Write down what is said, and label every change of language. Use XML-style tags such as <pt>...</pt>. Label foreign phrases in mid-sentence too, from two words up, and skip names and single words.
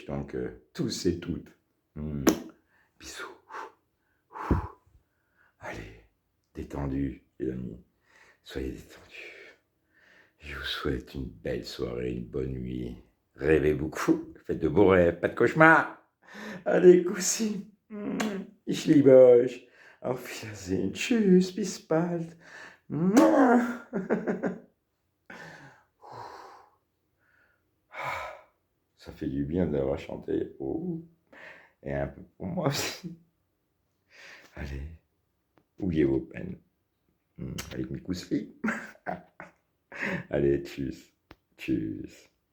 <fr>Donc, tous et toutes. Bisous. Allez, détendus, les amis. Soyez détendus. Je vous souhaite une belle soirée, une bonne nuit. Rêvez beaucoup. Faites de beaux rêves, pas de cauchemars. Allez,</fr> <de>Koussi. Ich liebe euch. Auf Wiedersehen. Tschüss, bis bald.</de> <fr>Ça fait du bien d'avoir chanté. Oh. Et un peu pour moi aussi. Allez, oubliez vos peines. Avec mes coussis. Allez,</fr> <de>tschüss. Tschüss.</de>